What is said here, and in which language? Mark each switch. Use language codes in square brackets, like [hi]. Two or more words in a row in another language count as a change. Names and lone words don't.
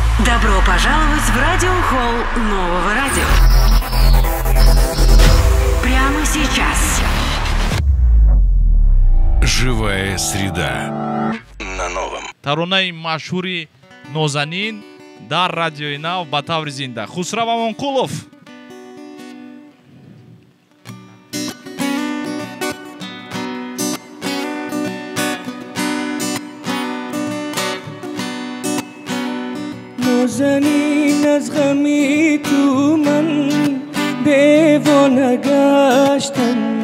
[ru] Добро пожаловать в радиохолл нового радио. Прямо сейчас. Живая среда на новом. [tg] таронаи машҳури нозанин дар радиои нав ба таври зинда Хусрав Амонқулов. [fa] نازنین از غمی تو من دیوانه گشتم